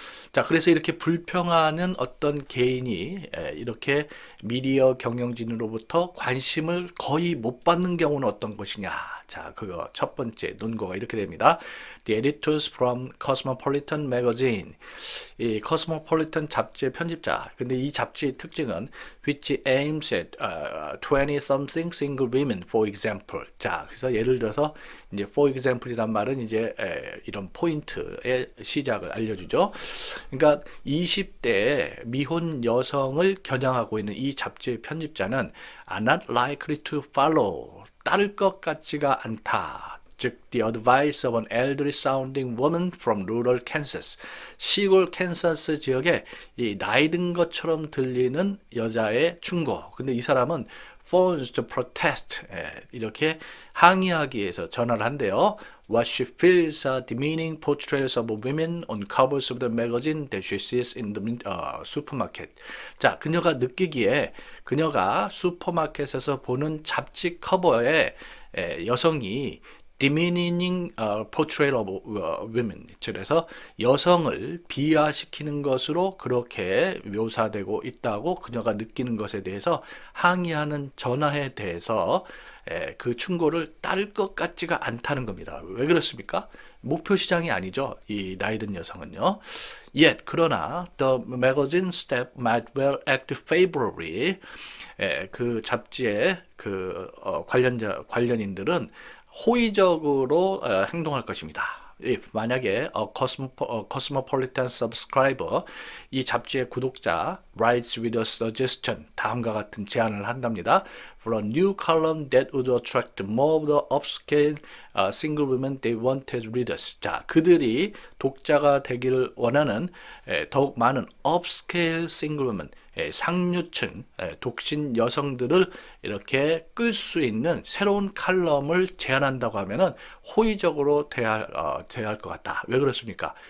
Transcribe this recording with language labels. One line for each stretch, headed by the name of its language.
Korean: 자, 그래서 이렇게 불평하는 어떤 개인이 이렇게 미디어 경영진으로부터 관심을 거의 못 받는 경우는 어떤 것이냐. 자, 그거 첫 번째 논거가 이렇게 됩니다.
English: The editors from Cosmopolitan magazine.
Korean: 이 Cosmopolitan 잡지의 편집자. 근데 이 잡지의 특징은
English: which aims at 20-something single women, for example.
Korean: 자, 그래서 예를 들어서 이제
English: for example
Korean: 이란 말은 이제 이런 포인트의 시작을 알려주죠. 그러니까 20대 미혼 여성을 겨냥하고 있는 이 잡지의 편집자는
English: are not likely to follow,
Korean: 따를 것 같지가 않다. 즉,
English: the advice of an elderly sounding woman from rural Kansas.
Korean: 시골 캔사스 지역에 이 나이 든 것처럼 들리는 여자의 충고. 근데 이 사람은
English: phones to protest,
Korean: 이렇게 항의하기 위해서 전화를 한대요.
English: What she feels are demeaning portrayals of women on covers of the magazine that she sees in the supermarket.
Korean: 자, 그녀가 느끼기에 그녀가 슈퍼마켓에서 보는 잡지 커버에 여성이
English: demeaning portrayal of women,
Korean: 그래서 여성을 비하시키는 것으로 그렇게 묘사되고 있다고 그녀가 느끼는 것에 대해서 항의하는 전화에 대해서 그 충고를 따를 것 같지가 않다는 겁니다. 왜 그렇습니까? 목표 시장이 아니죠. 이 나이든 여성은요.
English: Yet,
Korean: 그러나
English: the magazine staff might well act favorably.
Korean: 그 잡지의 그 관련인들은 호의적으로 행동할 것입니다. 만약에
English: Cosmopolitan subscriber,
Korean: 이 잡지의 구독자
English: writes with a suggestion,
Korean: 다음과 같은 제안을 한답니다.
English: For a new column that would attract more of the upscale single women they want as readers.
Korean: 자, 그들이 독자가 되기를 원하는 더욱 많은
English: upscale single women,
Korean: 상류층 독신 여성들을 이렇게 끌 수 있는 새로운 칼럼을 제안한다고 하면은 호의적으로 대할 것 같다. 왜 그렇습니까?